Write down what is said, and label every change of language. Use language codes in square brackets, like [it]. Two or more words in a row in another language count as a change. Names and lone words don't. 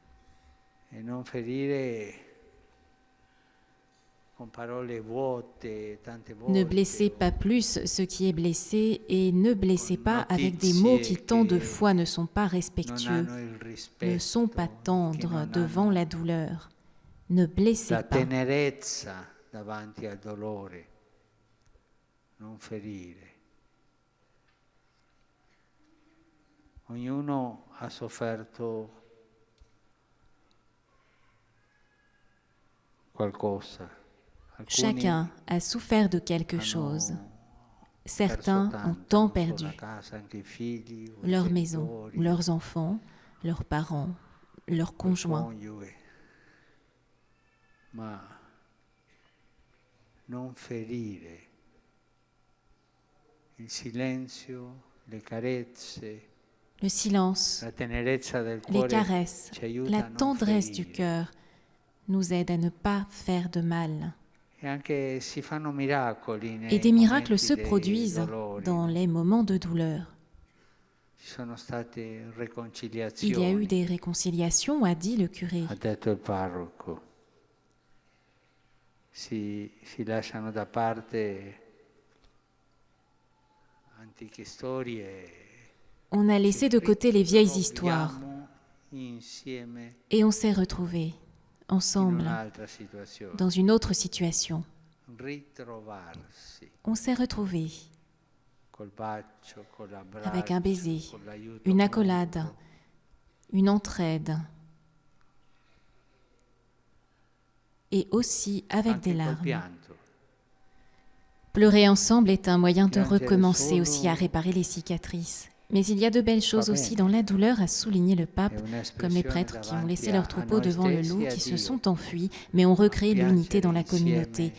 [fr] Ne blessez pas plus ce qui est blessé et ne blessez pas avec des mots qui tant de fois ne sont pas respectueux, ne sont pas tendres devant la douleur. Ne blessez pas. [it] Ognuno ha sofferto qualcosa. [fr] Chacun a souffert de quelque chose. Certains ont tant perdu. Leur maison, leurs enfants, leurs parents, leurs conjoints. [it] Ma non ferire. Il silenzio, le carezze, [fr] le silence, les caresses, la tendresse du cœur nous aident à ne pas faire de mal. Et des miracles se produisent dans les moments de douleur. Il y a eu des réconciliations, a dit le curé. [it] Si lasciano da parte antiche storie. [fr] On a laissé de côté les vieilles histoires et on s'est retrouvés ensemble dans une autre situation. [it] ritrovarsi [fr] On s'est retrouvés [it] col bacio, con l'abbraccio, [fr] avec un baiser, [it] con l'aiuto [fr] une accolade, [it] mutuo, [fr] une entraide et aussi avec [it] anche [fr] des [it] col [fr] larmes. [it] pianto. [fr] Pleurer ensemble est un moyen de [it] Piangere [fr] recommencer [it] solo [fr] aussi à réparer les cicatrices. Mais il y a de belles choses aussi dans la douleur, a souligné le pape, comme les prêtres qui ont laissé leur troupeau devant le loup, qui se sont enfuis, mais ont recréé l'unité dans la communauté.